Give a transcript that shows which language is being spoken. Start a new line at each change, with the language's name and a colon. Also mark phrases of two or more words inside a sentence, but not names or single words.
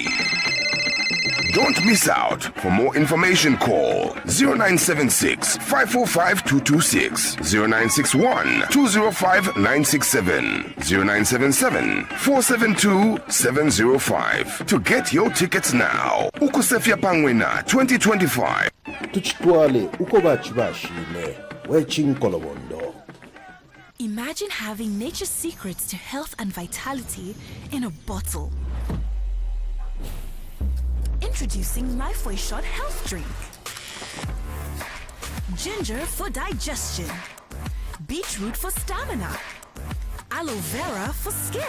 English: Don't miss out. For more information, call 0976 545 226, 0961 205 967, 0977 472 705 to get your tickets now.
Bemba: Ukusefia Pangwena 2025. Tuchitwale uko bachibashile wechinkolobondo.
English: Imagine having nature's secrets to health and vitality in a bottle. Introducing Lifeway Shot Health Drink. Ginger for digestion. Beetroot for stamina. Aloe vera for skin.